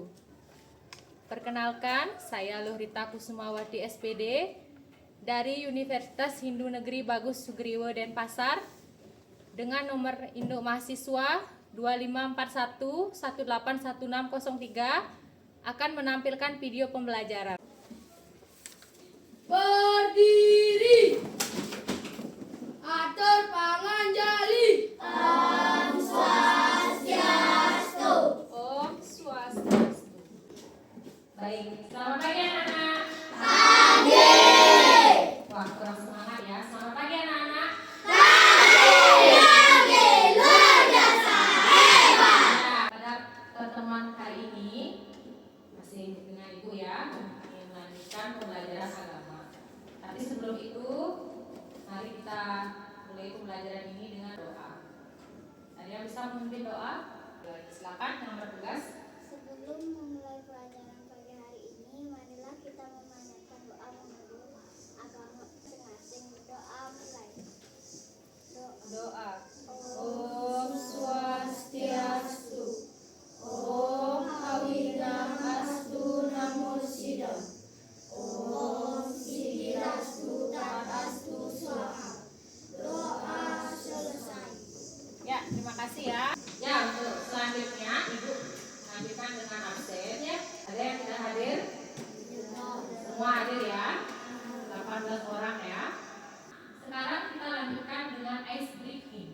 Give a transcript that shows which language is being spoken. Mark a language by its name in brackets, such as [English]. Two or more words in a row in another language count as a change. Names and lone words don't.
[Indonesian] Perkenalkan, saya Luhrita Kusumawati SPD dari Universitas Hindu Negeri Bagus Sugriwo Denpasar dengan nomor induk mahasiswa 2541181603 akan menampilkan video pembelajaran. Berdiri, [Balinese] atur panganjali. [Sanskrit] Om Swastiastu. Om Swastiastu. [Indonesian] Baik, selamat pagi anak-anak. Pagi. Wah, kurang semangat ya. Selamat pagi anak-anak. Pagi, luar biasa hebat. Pada pertemuan kali ini masih dengan Ibu ya, ingin melanjutkan pembelajaran agama. Tapi sebelum itu, mari kita mulai pembelajaran ini dengan doa. Ada yang bisa memimpin doa? Silakan yang bertugas. Sebelum memulai pelajaran pagi hari ini, marilah kita memanjatkan doa menurut agama masing-masing. Doa mulai. Doa. [Sanskrit] Om Swastiastu. Om Awinamastu Namo Buddhaya. Om Siddhirastu Tatastu Swaha. [Indonesian] Doa selesai. Ya, terima kasih ya. Ya, untuk selanjutnya Ibu lanjutkan dengan absen ya. Ada yang tidak hadir? Semua hadir ya. 18 orang ya. Sekarang kita lanjutkan dengan [English] ice breaking.